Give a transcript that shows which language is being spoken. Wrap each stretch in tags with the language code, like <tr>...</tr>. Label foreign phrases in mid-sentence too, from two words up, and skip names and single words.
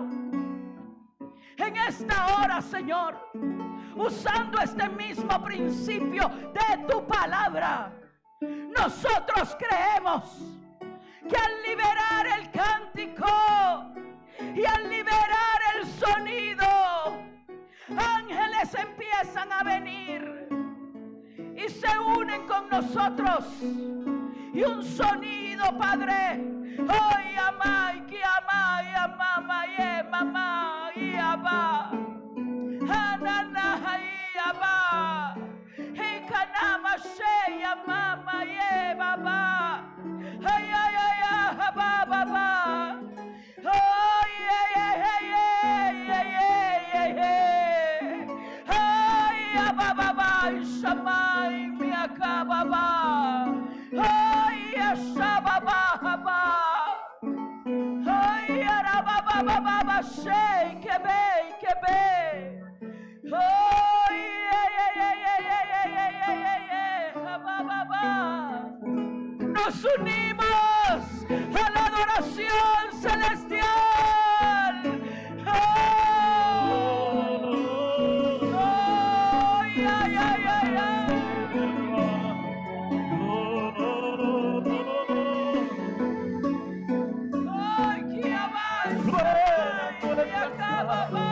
<es>En esta hora, Señor, usando este mismo principio de tu palabra, nosotros creemos que al liberar el cántico y al liberar el sonido, ángeles empiezan a venir y se unen con nosotros. Y un sonido, Padre, hoy amai, que amai, amama, ye, mamá, y abba, hanana, y abba, y kanama, she, amama, ye, baba, ay, ay, ay, ay, baba, ay, ay, ay, ay, ay, ay, ay, ay, baba, shamay, mi akababa, ay, shababa, ay, arababa, baba, she, kebe, ay, ay, ay, ay, ay, ay, ay, ay, baba. Nos unimos a la adoración celestial. Ay, ay, ay, ay, ay. Ay, que avanza, y acaba,</es>